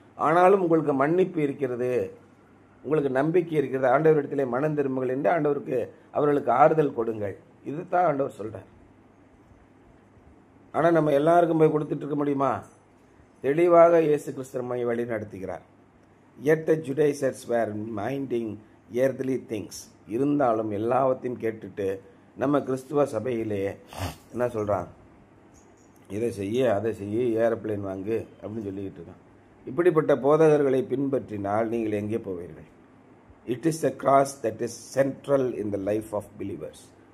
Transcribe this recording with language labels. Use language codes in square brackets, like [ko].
[ta] ஆனாலும் உங்களுக்கு மன்னிப்பு இருக்கிறது, உங்களுக்கு நம்பிக்கை இருக்கிறது, ஆண்டவரிடத்திலே மனம் திரும்புங்கள் என்று ஆண்டவருக்கு அவர்களுக்கு ஆறுதல் கொடுங்கள். இதுதான் ஆண்டவர் சொல்கிறார். ஆனால் நம்ம எல்லாருக்கும் போய் கொடுத்துட்டு இருக்க முடியுமா? தெளிவாக இயேசு கிறிஸ்து நம்மை வழி நடத்துகிறார். [en] Yet the Judaizers were minding earthly things. [ta] இருந்தாலும் எல்லாவற்றையும் கேட்டுட்டு நம்ம கிறிஸ்துவ சபையிலே என்ன சொல்கிறான், இதை செய்ய அதை செய்ய, ஏரோப்ளேன் வாங்கு அப்படின்னு சொல்லிக்கிட்டு இருக்கான். இப்படிப்பட்ட போதகர்களை பின்பற்றினால் நீங்கள் எங்கே போவீர்கள்? [en] It is the cross that is central in the life of believers.